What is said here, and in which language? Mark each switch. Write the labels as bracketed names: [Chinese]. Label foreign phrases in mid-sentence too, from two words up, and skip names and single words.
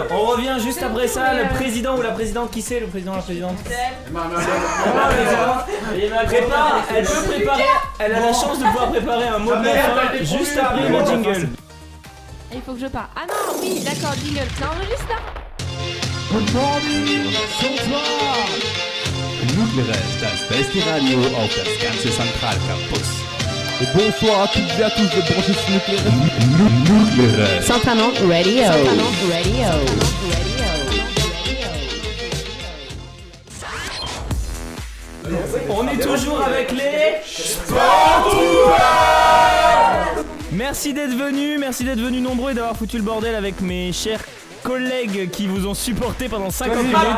[French] On revient juste après ça, le président ou la présidente, qui c'est le président ou la présidente? Prépare, elle peut préparer, elle a la chance de pouvoir préparer un mot de la fin juste après le jingle. Il faut que je parle. Ah non, oui, d'accord, jingle. Ça enregistre là? [English] Good morning, [German] Sonntag! Nucleares, das beste Radio auf das ganze Zentralcampus. [French] Et bonsoir à toutes et à tous de brancher sur Nucleares. Centralement Radio. On est toujours avec les Merci d'être venus nombreux et d'avoir foutu le bordel avec mes chers collègues qui vous ont supporté pendant 50 minutes.